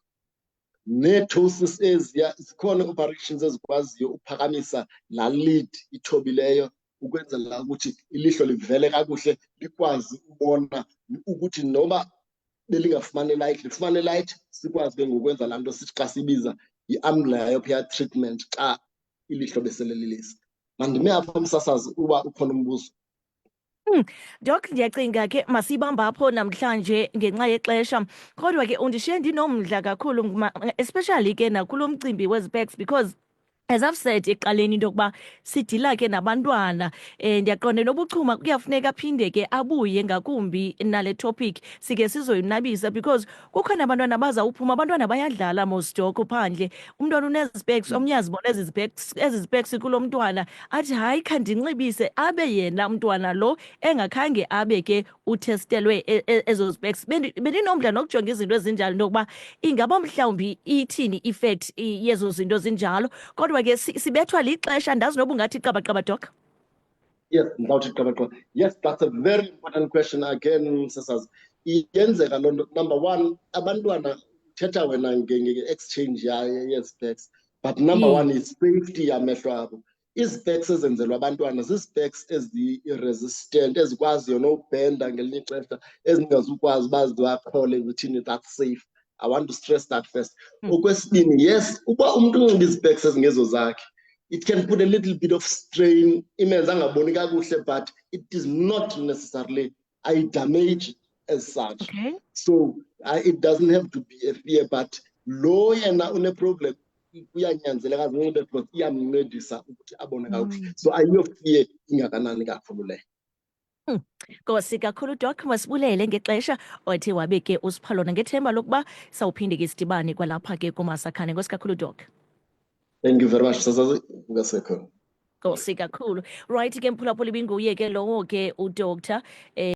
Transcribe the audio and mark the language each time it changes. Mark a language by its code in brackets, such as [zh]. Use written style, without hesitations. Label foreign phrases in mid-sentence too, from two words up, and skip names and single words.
[xh] Nee-ptosis eziya zikhona operations ezikwaziyo uphakamisa laa lid ithobileyo ukwenzela ukuthi ilihlo livele kakuhle likwazi ubona ukuthi noba belingafumani light lifumane light, sikwazi ke ngokwenza laa nto sithi xa sibiza yi- [en] amblyopia treatment [xh] xa ilihlo besele lilisa. Mandime apho msasazi uba ukhona umbuzo. Doc, ndiyacinga ke masibamba apho namhlanje ngenxa yexesha, kodwa ke undishiye ndinomdla kakhulu especially ke nakulo mcimbi wezi-specs [en] because as I've said [xh] ekuqaleni into yokuba sidila ke nabantwana, ndiyaqonda nobuchuma kuyafuneka aphinde ke abuye ngakumbi nale topic sike sizoyinabisa because kukhona abantwana bazawuphuma, abantwana bayadlala mosdoko phandle, umntwana unezi-specs, omnye azibona ezi specs kulo mntwana athi hayi khandinxibise, abe yena mntwana lo engakhange abe ke utestelwe ezo specs. Bendinomdla nokujonga izinto ezinjalo into yokuba ingaba mhlawumbi ithini effect yezo zinto zinjalo, kodwa ke sibethwa lixesha, ndazi noba ungathi qabaqaba Doc. Yes, ndawuthi qabaqaba. [en] Yes, that's a very important question again, [xh] msasazi. Iyenzeka loo nto. [en] Number one, [xh] abantwana thetha wena nge-exchange ye-specs, [en] but number one is safety [xh] yamehlo abo. Izpecs ezenzelwa abantwana zizpecs ezi-resistant, ezikwaziyo nokubhenda ngelinye ixesha, ezingazukwazi uba ziwaqhole zithini, [en] that's safe. I want to stress that first. [xh] Okwesibini, yes, uba umuntu unxiba izpecs ezingezo zakhe, [en] it can put a little bit of strain, [xh] imenza angaboni kakuhle, [en] but it is not necessarily eye damage as such. Okay. So it doesn't have to be a fear, but [xh] lo yena une-problem kuyanyanzeleka azinxibe [en] because [xh] iyamncedisa ukuthi abone kakuhle. So ayiyofear ingakanani kakhulu le. Nkosi kakhulu Doc, masibulele ngexesha othe wabe ke usipha lona ngethemba lokuba sawuphinde ke sidibane kwalapha ke kuMasakhane. Nkosi kakhulu Doc. [en] Thank you very much, [xh] Sasazi. Ngasekho. Nkosi kakhulu. Right ke mphulaphuli binguye ke lowo ke uDoctor